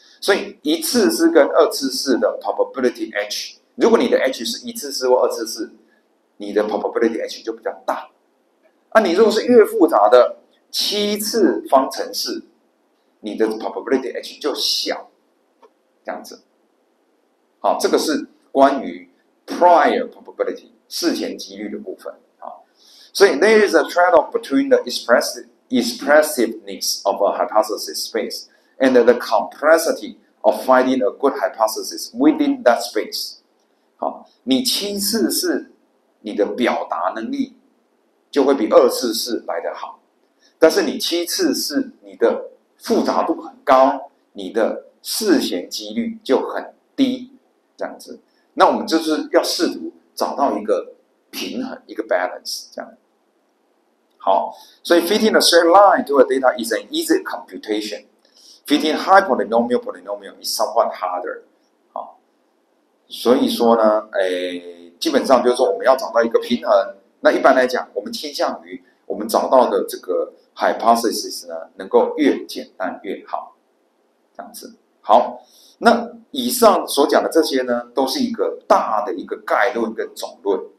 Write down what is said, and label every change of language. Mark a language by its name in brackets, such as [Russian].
[Chinese] 所以一次式跟二次式的 probability h， 如果你的 h 是一次式或二次式，你的 probability h 就比较大。你如果是越复杂的7次方程式，你的 probability h 就小，这样子。好，这个是关于 prior probability 事前几率的部分。好，所以 [English] there is a trade-off between the expressiveness of a hypothesis space and the complexity of finding a good hypothesis within that space。 [Chinese] 好，你7次式，你的表达能力就会比2次式来得好，但是你7次式，你的复杂度很高，你的事前几率就很低，这样子。那我们就是要试图找到一个平衡，一个 balance， 这样。好，所以 [English] fitting a straight line to a data is an easy computation. Fitting high polynomial is somewhat harder. [Chinese] 好，所以说呢，基本上就是说我们要找到一个平衡。那一般来讲，我们倾向于我们找到的这个 hypothesis 呢，能够越简单越好，这样子。好，那以上所讲的这些呢，都是一个大的一个概论跟总论。